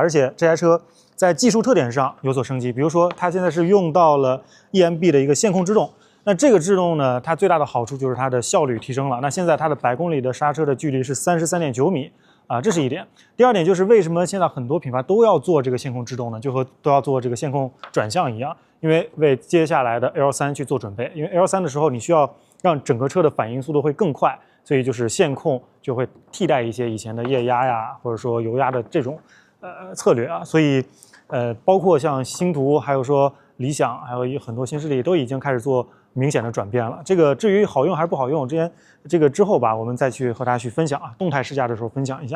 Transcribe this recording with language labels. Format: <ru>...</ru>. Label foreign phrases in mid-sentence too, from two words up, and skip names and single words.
<zh>而且這台車在技術特點上有所升級，比如說它現在是用到了 EMB 的一個線控制動。那這個制動呢，它最大的好處就是它的效率提升了。那現在它的100公里的剎車的距離是33.9米啊，這是一點。第二點就是為什麼現在很多品牌都要做這個線控制動呢？就和都要做這個線控轉向一樣，因為接下來的 L3去做準備。因為 L3的時候你需要讓整個車的反應速度會更快，所以就是線控就會替代一些以前的液壓呀，或者說油壓的這種策略啊。所以包括像星途，還有說理想，還有很多新勢力都已經開始做明顯的轉變了。這個至於好用還是不好用，這個之後吧，我們再去和大家去分享啊，動態試駕的時候分享一下。</zh>